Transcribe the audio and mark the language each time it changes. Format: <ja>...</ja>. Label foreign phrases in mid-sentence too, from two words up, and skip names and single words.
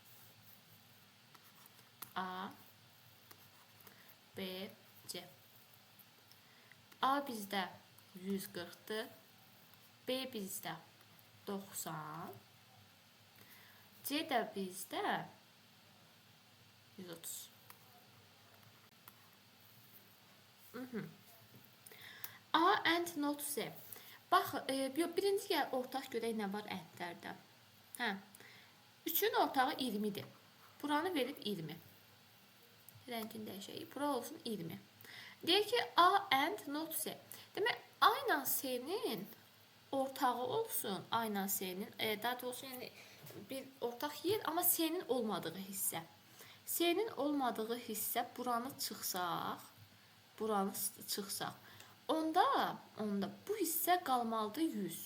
<az>A, B, C. A bizdə 140'dır. B bizdə 90. C də bizdə 130.</az> <en>A and not Z.</en> <az>Bax, birinci gəl ortaq görək nə var əndlərdə. Hə. 3'ün ortağı 20'dir. Buranı verib 20. Rəngini dəyişək. Bura olsun 20. Deyək ki,</az> <en>A and not Z.</en> <az>Demək, A ilə S-nin ortağı olsun. A ilə S-nin, daha doğrusu yəni bir ortaq yer, amma S-nin olmadığı hissə. S-nin olmadığı hissə buranı çıxsaq, onda bu hissə qalmalıdır 100.</az>